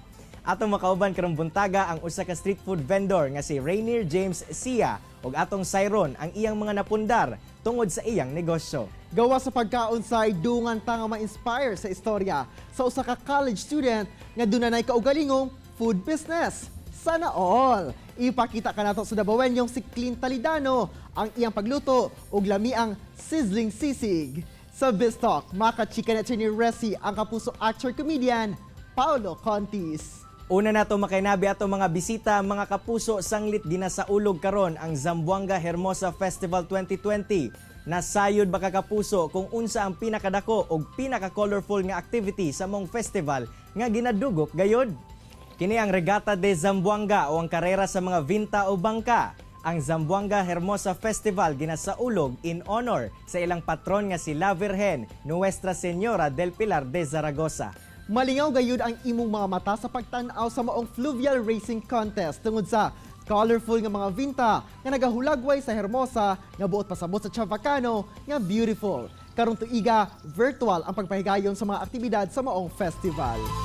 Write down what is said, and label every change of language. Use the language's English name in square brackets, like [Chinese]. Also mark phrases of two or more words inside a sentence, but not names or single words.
[Cebuano] Atong makauban karong buntaga ang usa ka street food vendor nga si Rainier James Sia ug atong sayron ang iyang mga napundar tungod sa iyang negosyo. Gawa sa pagkaon say dungan ta nga ma-inspire sa istorya sa usa ka [English] college student [Cebuano] nga dunay kaugalingong [English] food business. [Filipino] Sana all! [Cebuano] Ipakita ka nato sa Dabawenyong si Clint Talidano ang iyang pagluto ug lamiang sizzling sisig. Sa Biztalk, maka-chika na ni Resi ang kapuso actor-comedian Paolo Contis. Una nato makainabi ato mga bisita, mga kapuso, sanglit ginasaulog karon ang Zamboanga Hermosa Festival 2020. Nasayod ba ka kapuso kung unsa ang pinakadako ug pinaka-colorful nga activity sa mong festival nga ginadugok gayod? Kini ang Regata de Zamboanga o ang karera sa mga vinta o bangka. Ang Zamboanga Hermosa Festival ginasaulog [English] in honor [Cebuano] sa ilang patron nga si La Virgen Nuestra Señora del Pilar de Zaragoza. Malingaw gayud ang imong mga mata sa pagtan-aw sa maong [English] fluvial racing contest [Cebuano] tungod sa colorful nga mga vinta nga nagahulagway sa Hermosa nga buot pasabot sa Chavacano nga beautiful. Karong tuiga, virtual ang pagpahigayon sa mga aktibidad sa maong festival.